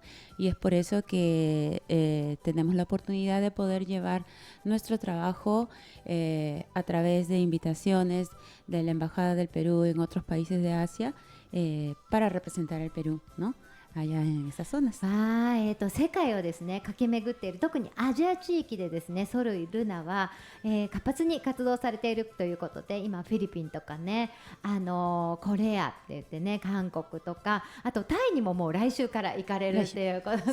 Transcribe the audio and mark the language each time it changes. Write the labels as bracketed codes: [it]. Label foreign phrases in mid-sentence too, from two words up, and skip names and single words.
[es] Y es por eso que tenemos la oportunidad de poder llevar nuestro trabajo a través de invitaciones de la Embajada del Perú en otros países de Asia para representar el Perú, ¿no? allá en esas zonas. [ja] 世界をですね駆け巡っている、特にアジア地域でですねソルイルナは、活発に活動されているということで、今フィリピンとかね、コレアって言ってね、韓国とか、あとタイにももう来週から行かれるっていうこと